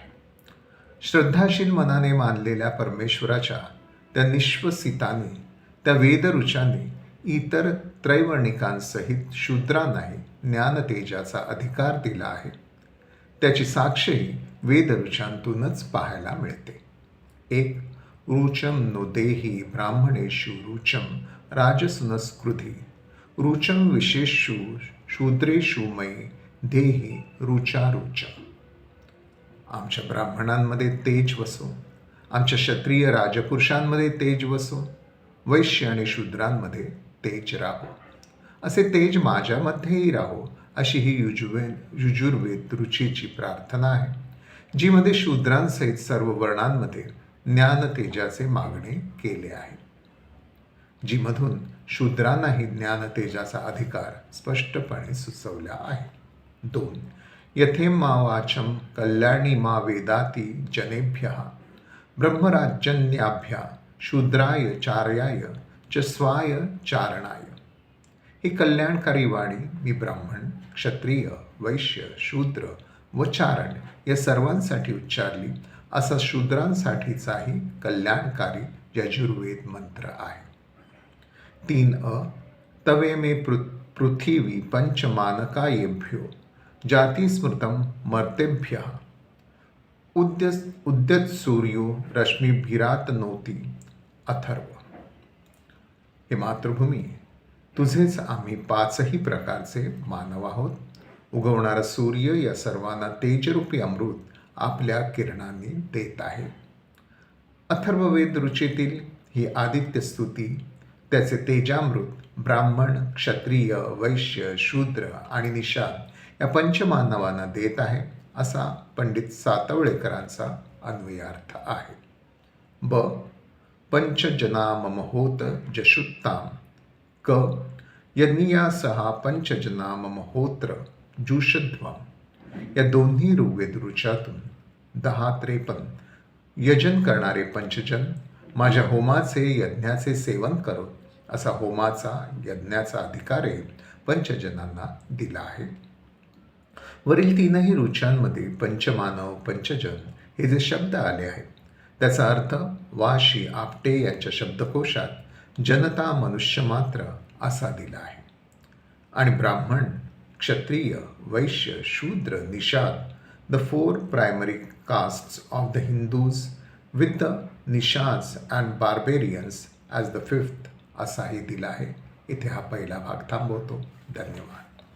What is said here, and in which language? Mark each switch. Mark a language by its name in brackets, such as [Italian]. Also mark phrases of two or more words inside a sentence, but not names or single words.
[Marathi] श्रद्धाशील मनाने मानलेल्या परमेश्वराच्या त्या निश्वसितांनी, त्या वेदऋचांनी इतर त्रैवर्णिकांसहित शूद्रांनाही ज्ञानतेजाचा अधिकार दिला आहे. त्याची साक्षही वेदऋचांतूनच पाहायला मिळते. 1. [Sanskrit] ऋचं नो देहि ब्राह्मणेषु ऋचं राजसुनस्कृधी ऋचं विशेषु शूद्रेषु मयि देहि ऋचा ऋचं. [Marathi] आमच्या ब्राह्मणांमध्ये तेज वसो, आमच्या क्षत्रिय राजपुरुषांमध्ये तेज वसो, वैश्य आणि शूद्रांमध्ये तेज राहो, असे तेज माझ्यामध्येही राहो, अशी ही युजुर्वेद ऋचीची प्रार्थना आहे, जीमध्ये शूद्रांसहित सर्व वर्णांमध्ये ज्ञान तेजाचे मागणे केले आहे, जीमधून शूद्रांनाही ज्ञान तेजाचा अधिकार स्पष्टपणे सुचवला आहे. 2. [Sanskrit] यथेम मा वाचम कल्याणी मा वेदाती जनेभ्यः ब्रह्मराजन्याभ्या शूद्राय चार्याय च स्वाय चारणाय. [Marathi] ही कल्याणकारी वाणी मी ब्राह्मण, क्षत्रिय, वैश्य, शूद्र व चारण या सर्वांसाठी उच्चारली. असा शूद्रांसाठीचाही कल्याणकारी यजुर्वेद मंत्र आहे. [Sanskrit] 3 तवे मे पृथिवी पंचमानकायेभ्यो जातिस्मृतं मर्तेभ्यः उद्यत्सूर्यो रश्मिभिरातनोति. [Marathi] अथर्व. हे मातृभूमी, तुझेच आम्ही 5ही प्रकारचे मानव आहोत. उगवणारा सूर्य या सर्वांना तेजरूपी अमृत आपल्या किरणांनी देत आहे. अथर्ववेद रुचेतील ही आदित्य स्तुती त्याचे तेजामृत ब्राह्मण, क्षत्रिय, वैश्य, शूद्र आणि निषाद या पंचमानवांना देत आहे, असा पंडित सातवळेकरांचा अन्वयार्थ आहे. ब. [Sanskrit] पंचजना मम होत जशुत्ताम. क. यज्ञियासहा पंचजना मम होत्र जुषध्वम. [Marathi] या दोन्ही ऋग्वेद ऋचातून 10-53 यजन करणारे पंचजन माझ्या होमाचे यज्ञाचे सेवन करो, असा होमाचा यज्ञाचा अधिकार पंचजनांना दिला आहे. वरील 3ही ऋचांमध्ये पंचमानव, पंचजन हे जे शब्द आले आहेत त्याचा अर्थ वाशी आपटे यांच्या शब्दकोशात जनता मनुष्य मात्र असा दिला आहे. आणि ब्राह्मण, क्षत्रिय, वैश्य, शूद्र, निषाद, [English] the 4 primary castes of the Hindus with the Nishads and barbarians as the 5th [Marathi] असाही दिला आहे. इथे हा पहिला भाग थांबवतो. धन्यवाद.